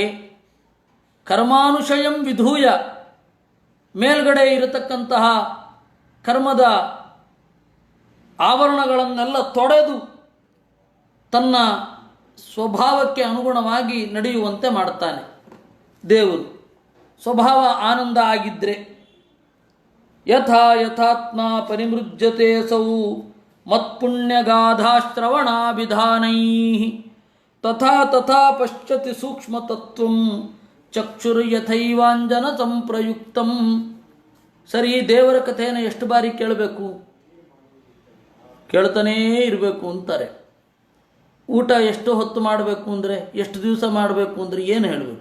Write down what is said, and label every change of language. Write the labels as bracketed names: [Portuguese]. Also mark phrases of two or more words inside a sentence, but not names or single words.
[Sanskrit] ಕರ್ಮಾನುಶಯಂ ವಿಧೂಯ, [Kannada] ಮೇಲ್ಗಡೆ ಇರತಕ್ಕಂತಹ ಕರ್ಮದ ಆವರಣಗಳನ್ನೆಲ್ಲ ತೊಡೆದು ತನ್ನ ಸ್ವಭಾವಕ್ಕೆ ಅನುಗುಣವಾಗಿ ನಡೆಯುವಂತೆ ಮಾಡ್ತಾನೆ ದೇವರು. ಸ್ವಭಾವ ಆನಂದ ಆಗಿದ್ದರೆ [Sanskrit] ಯಥಾ ಯಥಾತ್ಮ ಪರಿಮೃಜ್ಯತೆ ಸೌ ಮತ್ಪುಣ್ಯಗಾಧಾಶ್ರವಣಾಭಿಧಾನೈ ತಥಾ ತಥಾ ಪಶ್ಯತಿ ಸೂಕ್ಷ್ಮತತ್ವಂ ಚಕ್ಷುರ್ಯಥೈವಾಂಜನ ಸಂಪ್ರಯುಕ್ತಂ. [Kannada] ಸರಿ, ದೇವರ ಕಥೆಯನ್ನು ಎಷ್ಟು ಬಾರಿ ಕೇಳಬೇಕು? ಕೇಳ್ತಾನೇ ಇರಬೇಕು ಅಂತಾರೆ. ಊಟ ಎಷ್ಟು ಹೊತ್ತು ಮಾಡಬೇಕು ಅಂದರೆ, ಎಷ್ಟು ದಿವಸ ಮಾಡಬೇಕು ಅಂದರೆ ಏನು ಹೇಳಬೇಕು?